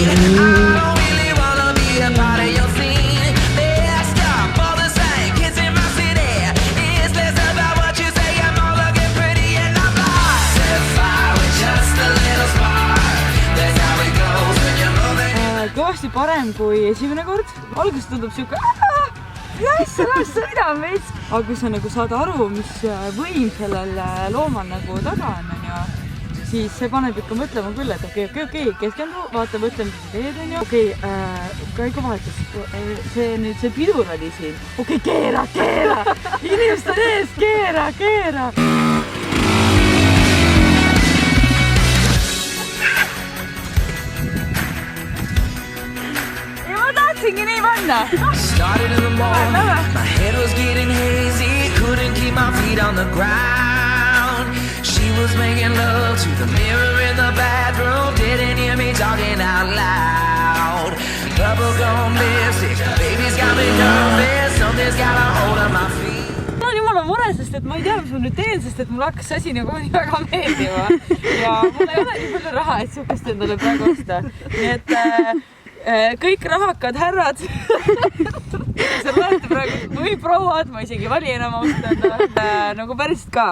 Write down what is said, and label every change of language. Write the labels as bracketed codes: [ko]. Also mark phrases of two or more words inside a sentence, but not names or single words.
[en] I don't really wanna be a part of your scene. Let's stop all the same kids in my city. It's less about what you say, I'm all looking pretty and I'm like, set fire with just a little spark. That's how it goes when you're moving. [et] Kõvasti parem kui esimene kord. Alguses tundub siuke las sõidame veits. Aga kui sa nagu saad aru, mis võim sellel loomal nagu taga on, siis see paneb ikka mõtlema küll, et okei, keskendu, vaata, mõtle, mis sa teed, on ju. Okei, käiguvahetus, see pidur oli siin. Okei, keera! Inimest on ees, keera! Ja ma tahtsingi nii panna! [en] Started in the morning, my head was getting hazy, couldn't keep my feet on the ground. She was making love to the mirror in the bathroom, didn't hear me talking out loud. Bubblegum lipstick, baby's got me nervous, something's got a hold on my feet. [et] Ma olen jumala mure, sest et ma ei tea, mis ma nüüd teen, sest et mul hakkas asi nagu nii väga meeldima. Ja mul ei ole nii palju raha, et sihukest endale praegu osta. Nii et kõik rahakad härrad, sa loete praegu, või prouad, ma isegi vali enam austada, nagu päriselt ka.